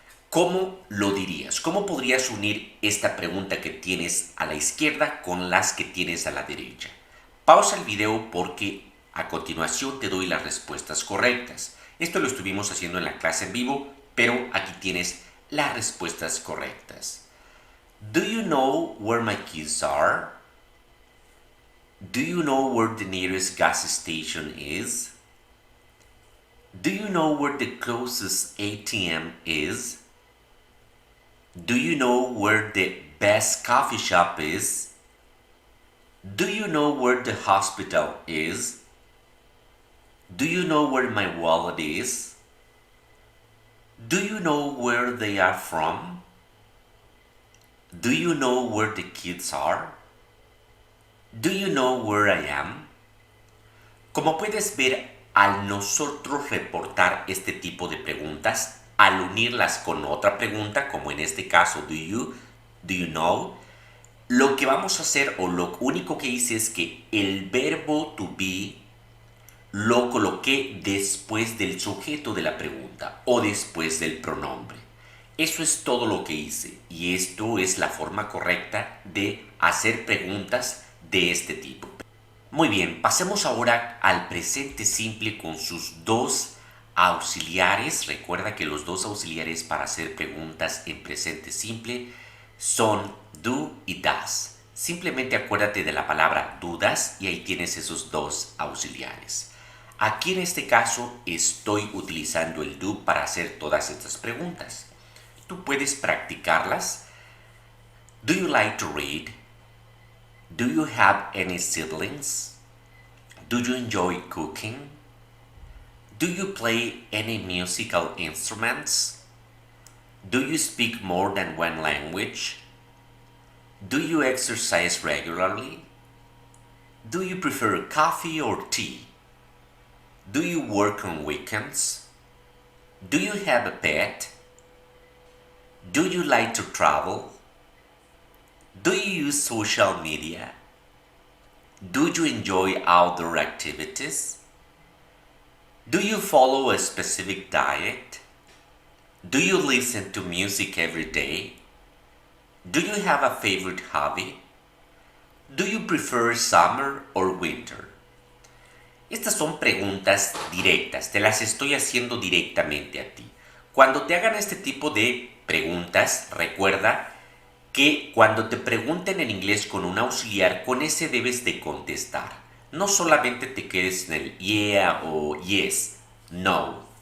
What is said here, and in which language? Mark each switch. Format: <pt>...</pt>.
<es>¿Cómo lo dirías? ¿Cómo podrías unir esta pregunta que tienes a la izquierda con las que tienes a la derecha? Pausa el video porque a continuación te doy las respuestas correctas. Esto lo estuvimos haciendo en la clase en vivo, pero aquí tienes las respuestas correctas.</es> <en>Do you know where my keys are? Do you know where the nearest gas station is? Do you know where the closest ATM is? Do you know where the best coffee shop is? Do you know where the hospital is? Do you know where my wallet is? Do you know where they are from? Do you know where the kids are? Do you know where I am?</en> <es>Como puedes ver, al nosotros reportar este tipo de preguntas, al unirlas con otra pregunta, como en este caso, do you know, lo que vamos a hacer o lo único que hice es que el verbo to be lo coloqué después del sujeto de la pregunta o después del pronombre. Eso es todo lo que hice y esto es la forma correcta de hacer preguntas de este tipo. Muy bien, pasemos ahora al presente simple con sus dos auxiliares. Recuerda que los dos auxiliares para hacer preguntas en presente simple son do y does. Simplemente acuérdate de la palabra dudas y ahí tienes esos dos auxiliares. Aquí en este caso estoy utilizando el do para hacer todas estas preguntas. Tú puedes practicarlas.</es> <en>Do you like to read? Do you have any siblings? Do you enjoy cooking? Do you play any musical instruments? Do you speak more than one language? Do you exercise regularly? Do you prefer coffee or tea? Do you work on weekends? Do you have a pet? Do you like to travel? Do you use social media? Do you enjoy outdoor activities? Do you follow a specific diet? Do you listen to music every day? Do you have a favorite hobby? Do you prefer summer or winter?</en> <es>Estas son preguntas directas, te las estoy haciendo directamente a ti. Cuando te hagan este tipo de preguntas, recuerda que cuando te pregunten en inglés con un auxiliar, con ese debes de contestar. No solamente te quedes en el yeah o yes, no.</es>